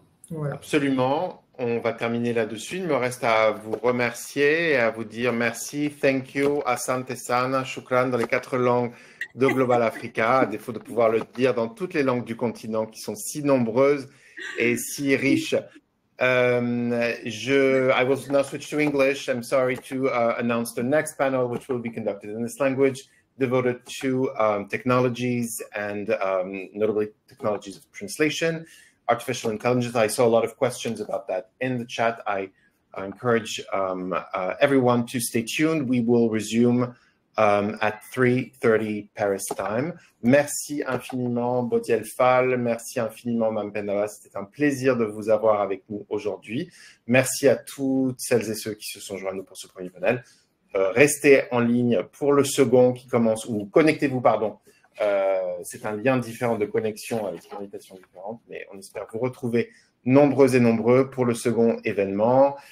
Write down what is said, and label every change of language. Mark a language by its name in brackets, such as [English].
[French] Voilà. Absolument. On va terminer là-dessus. Il me reste à vous remercier et à vous dire merci, [English] thank you, [Swahili] asante sana, [Arabic] shukran [French] dans les 4 langues de Global Africa, à défaut de pouvoir le dire dans toutes les langues du continent qui sont si nombreuses et si riches. [English] I will now switch to English. I'm sorry to announce the next panel, which will be conducted in this language, devoted to technologies and notably technologies of translation, artificial intelligence. I saw a lot of questions about that in the chat. I encourage everyone to stay tuned. We will resume at 3:30 Paris time. [French] Merci infiniment Bodiel Fall, merci infiniment Mampenda. C'était un plaisir de vous avoir avec nous aujourd'hui. Merci à toutes celles et ceux qui se sont joints à nous pour ce premier panel. Restez en ligne pour le second qui commence, ou connectez-vous, pardon. C'est un lien différent de connexion avec une invitation différente, mais on espère vous retrouver nombreux et nombreux pour le second événement.